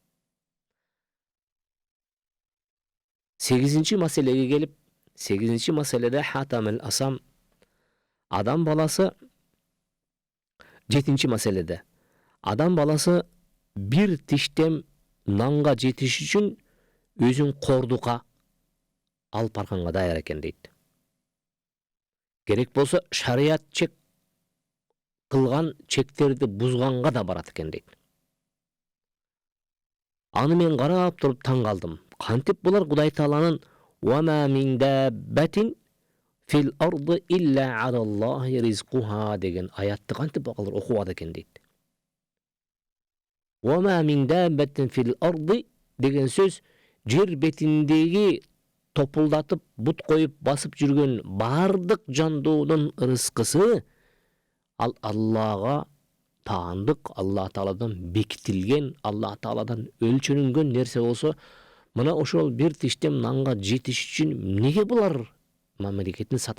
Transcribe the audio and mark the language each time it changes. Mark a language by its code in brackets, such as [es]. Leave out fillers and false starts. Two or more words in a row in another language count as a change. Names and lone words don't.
[ky] 8-ci маселеге келип, 8-ci маселеде Хатам ал-Асам адам баласы 7-ci маселеде адам баласы бир тиштем нанга жетиш үчүн өзүн кордукка алып барганга даяр экен дейт. Керек болсо шарият чек кылган чектерди бузганга да барат экен дейт. Аны мен карап туруп таң калдым. Кантип булар Кудай Тааланын [ar] "وما من دابة في الأرض إلا على الله رزقها" [ky] деген аятты кантип алар окубады экен дейт. [ar] "وما من دابة في الأرض" [ky] деген сөз жер бетиндеги топулдатып, бут коюп басып жүргөн бардык жандоодун рызкысы ал Аллага таандык, Алла Тааладан бекитилген, Алла Тааладан өлчөнгөн нерсе болсо, мына ошол бир тиштем нанга жетиш үчүн эмнеге булар мамлекетин сатат?